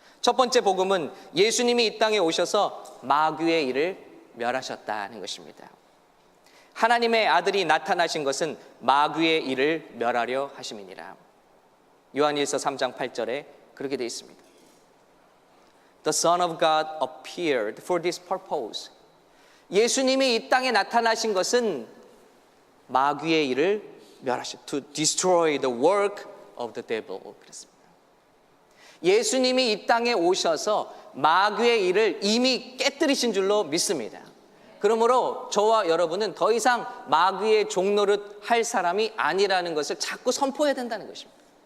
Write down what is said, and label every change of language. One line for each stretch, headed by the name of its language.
Korean: 첫 번째 복음은 예수님이 이 땅에 오셔서 마귀의 일을 멸하셨다는 것입니다. 하나님의 아들이 나타나신 것은 마귀의 일을 멸하려 하심이니라. 요한일서 3장 8절에 그렇게 되어 있습니다.
English: The Son of God appeared for this purpose.
Korean: 예수님이 이 땅에 나타나신 것은 마귀의 일을 멸하셨다.
English: To destroy the work of the devil.
Korean: 그랬습니다. 예수님이 이 땅에 오셔서 마귀의 일을 이미 깨뜨리신 줄로 믿습니다. 그러므로 저와 여러분은 더 이상 마귀의 종노릇 할 사람이 아니라는 것을 자꾸 선포해야 된다는 것입니다.